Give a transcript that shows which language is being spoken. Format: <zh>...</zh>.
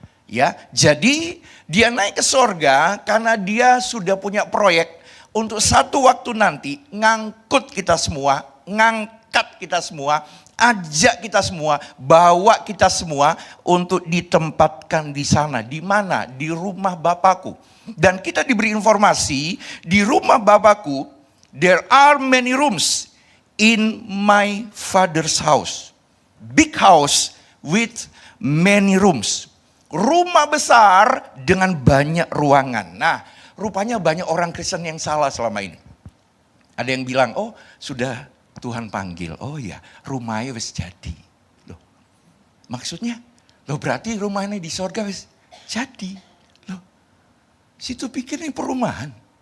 <id>Ya, jadi dia naik ke sorga karena dia sudah punya proyek untuk satu waktu nanti ngangkut kita semua, ngangkat kita semua, ajak kita semua, bawa kita semua untuk ditempatkan di sana. Di mana? Di rumah Bapakku. Dan kita diberi informasi, di rumah Bapakku</id> <en>there are many rooms in my father's house. Big house with many rooms.</en> <id>Rumah besar dengan banyak ruangan. Nah, rupanya banyak orang Kristen yang salah selama ini. Ada yang bilang, oh sudah Tuhan panggil. Oh ya, rumahnya</id> <jv>wis</jv> <id>jadi. Loh, maksudnya? Loh berarti rumahnya di sorga</id> <jv>wis</jv> <id>jadi. Loh, situ pikir ini perumahan.</id>